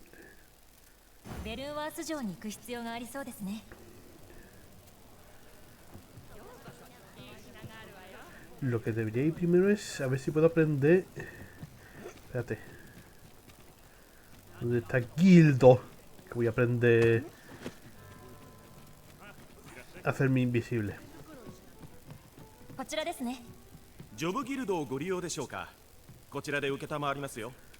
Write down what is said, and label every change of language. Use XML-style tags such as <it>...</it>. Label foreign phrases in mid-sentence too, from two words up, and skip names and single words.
<es>Lo que debería ir primero es a ver si puedo aprender. Espérate. ¿Dónde está Guildo? Que voy a aprender a hacerme invisible.</es> <ja>こちらですね。ジョブギルドをご利用でしょうか。こちらで受けたまわりますよ。</ja>